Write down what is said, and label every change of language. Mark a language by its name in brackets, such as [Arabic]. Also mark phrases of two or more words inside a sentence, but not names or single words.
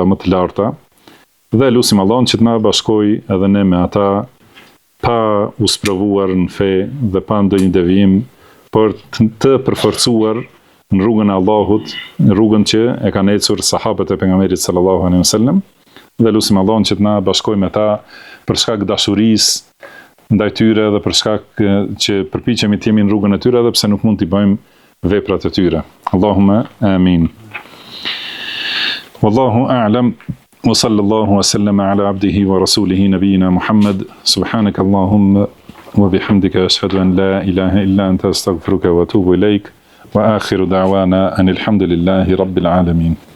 [Albanian] më të larta, dhe lutim Allahun që të na bashkojë edhe ne me ata pa u sprovuar në fe dhe pa ndonjë devijim, për të përforcuar në rrugën e Allahut, në rrugën që e kanë ecur sahabët e pejgamberit [Arabic] صلى الله عليه وسلم, [Albanian] dhe lutim Allahun që të na bashkojë me ta për shkak dashurisë ndaj tyre dhe për shkak që përpiqemi të jemi në rrugën e tyre edhe pse nuk mund t'i bëjmë veprat e tyre. [Arabic] اللهم آمين. والله أعلم. وصلى الله وسلم على عبده ورسوله نبينا محمد. سبحانك اللهم وبحمدك أشهد أن لا إله إلا أنت أستغفرك وأتوب إليك. وآخر دعوانا أن الحمد لله رب العالمين.